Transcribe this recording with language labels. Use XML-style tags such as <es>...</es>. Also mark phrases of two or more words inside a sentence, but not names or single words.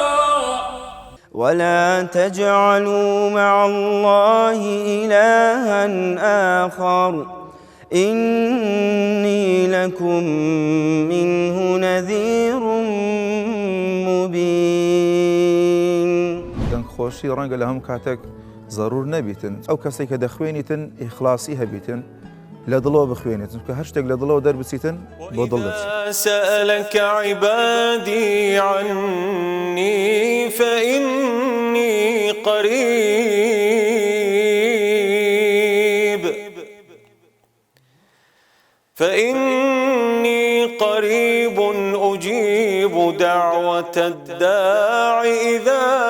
<ar>ولا تجعلوا مع الله إلها آخر إني لكم منه نذير مبين.</ar> <ckb>دەنگخۆشی ڕەنگە لە هەم کاتێک ضرور نەبیتن ئەو کەسێک کە دەخوێنیتن ئیخلاسی هەبیتن لە دڵەوە بخوێنێتن کە هەر شتێک لە دڵەوە دەربچیتن بۆ دڵ دەچێت.</ckb> <ar>سألك عبادي عني فإني قريب أجيب دعوة الداع إذا</ar>